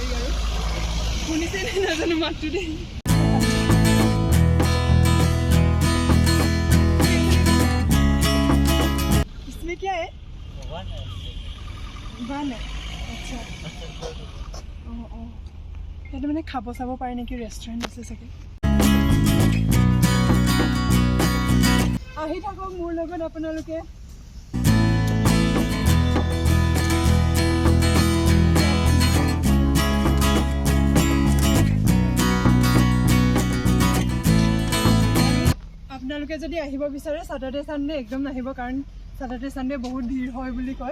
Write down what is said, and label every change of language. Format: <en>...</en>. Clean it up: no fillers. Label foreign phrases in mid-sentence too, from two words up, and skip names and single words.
<as>আৰু শুনিছে নে নাজানো মাতটো দেই।</as> <hi>इसमें क्या है? वन है। अच्छा।</hi> <as>ইয়াতে মানে খাব চাব পাৰে নেকি, ৰেষ্টুৰেণ্ট আছে চাগে। আহি থাকক মোৰ লগত আপোনালোকে। আপোনালোকে যদি আহিব বিচাৰে</as> <en>Saturday Sunday</en> <as>একদম নাহিব, কাৰণ</as> <en>Saturday Sunday</en> <as>বহুত ভিৰ হয় বুলি কয়।</as>